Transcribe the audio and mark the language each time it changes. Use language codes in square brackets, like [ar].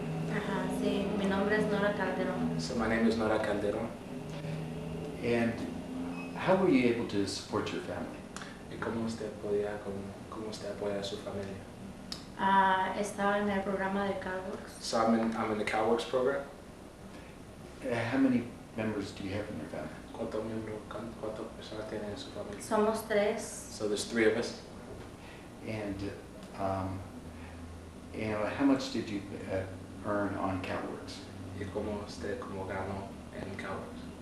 [es] Ajá, sí, mi nombre es Nora Calderon. [en] So my name is Nora Calderon. And how were you able to support your family? [es] ¿Y cómo usted apoya a su familia? Estaba en el programa de CalWorks. So I'm in the CalWorks program. [en] How many members do you have in your family? [es] ¿Cuántas personas tienen en su familia? Somos 3. [en] So there's 3 of us. And how much did you earn on CalWorks? [es] ¿Y cómo usted ganó en CalWorks?